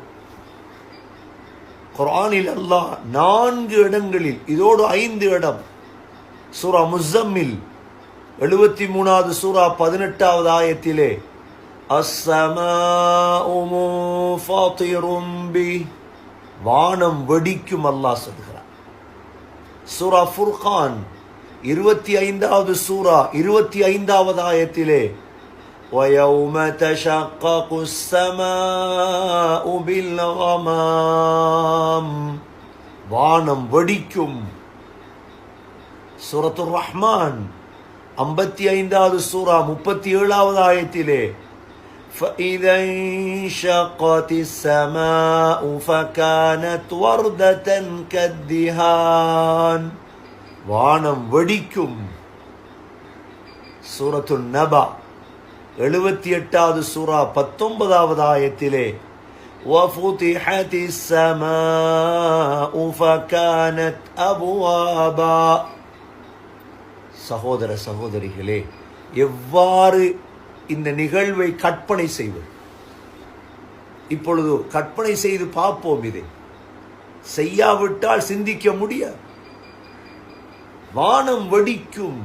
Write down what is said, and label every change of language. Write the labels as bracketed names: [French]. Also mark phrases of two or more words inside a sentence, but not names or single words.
[Tamil] குர்ஆனில் அல்லாஹ் 4 இடங்களில், இதோடு 5 இடம், சூரா முஸம்மில் 73வது சூரா 18வது ஆயத்திலே [Arabic] السماء منفطر به, [Tamil] வானம் வெடிக்கும் அல்லாஹ் சொல்கிறார். சூரா ஃபுர்கான் 25வது சூரா 25வது ஆயத்திலே [Arabic] وَيَوْمَ تَشَقَّقُ السَّمَاءُ بِالْغَمَامِ, [Tamil] வானம் வெடிக்கும். சூரத்துர் ரஹ்மான் 55வது சூரா 37வது ஆயத்திலே [Arabic] فَإِذَا انشَقَّتِ السَّمَاءُ فَكَانَتْ وَرْدَةً كَالدِّهَانِ, [Tamil] வானம் வெடிக்கும். சூரத்துன் நபா 78வது சூரா 19வது ஆயத்திலே [Arabic] وَفُتِحَتِ السَّمَاءُ فَكَانَتْ أَبْوَابًا. [Tamil] சகோதர சகோதரிகளே, எவ்வாறு இந்த நிகழ்வை கற்பனை செய்வது? இப்பொழுது கற்பனை செய்து பார்ப்போம். இதை செய்யாவிட்டால் சிந்திக்க முடியாது. வானம் வெடிக்கும்.